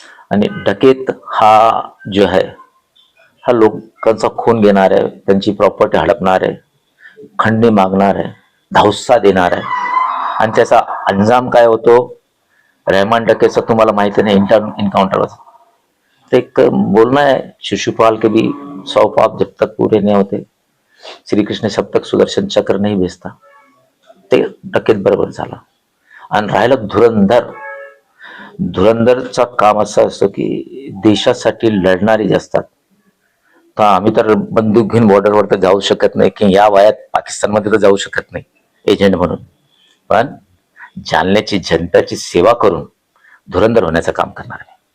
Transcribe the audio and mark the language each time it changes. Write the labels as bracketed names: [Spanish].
[Marathi] आणि डकेत हा जो आहे हा लोकांचा खून घेणार आहे, त्यांची प्रॉपर्टी हडपणार आहे, खंडणी मागणार आहे, धावसा देणार आहे. आणि त्याचा अंजाम काय होतो रहमान डकेचा तुम्हाला माहिती नाही. [Hindi] इनकाउंटर तो एक बोलना है, शिशुपाल के भी 100 पाप जब तक पूरे नहीं होते, श्री कृष्ण जब तक सुदर्शन चक्र नहीं भेजता. [Marathi] ते डकेत बरोबर झाला. आणि राहिलं धुरंधरचा काम असं असतं की देशासाठी लढणारे जे असतात, तर आम्ही तर बंदूक घेऊन बॉर्डरवर तर जाऊ शकत नाही, की या वयात पाकिस्तानमध्ये तर जाऊ शकत नाही एजंट म्हणून. पण जालन्याची जनताची सेवा करून धुरंधर होण्याचं काम करणार आहे.